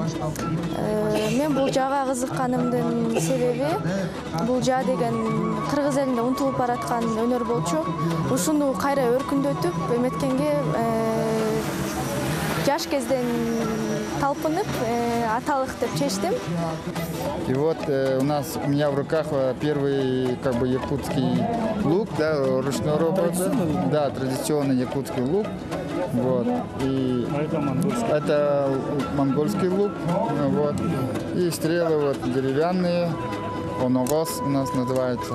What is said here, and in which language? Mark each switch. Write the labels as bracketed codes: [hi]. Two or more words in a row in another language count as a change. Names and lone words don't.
[ky] Мен бул жаага кызыкканымдын себеби бул жаа деген кыргыз элинде унутулуп бараткан өнөр болчу. Ушуну кайра өркүндөтүп, эметкенге жаш кезден талпынып, аталык деп чечтим. [ru] И вот у меня в руках первый якутский лук, да, ручной работы. Да, традиционный якутский лук. Вот. И это монгольский лук. Вот. И стрелы вот деревянные. Оногос у нас называется.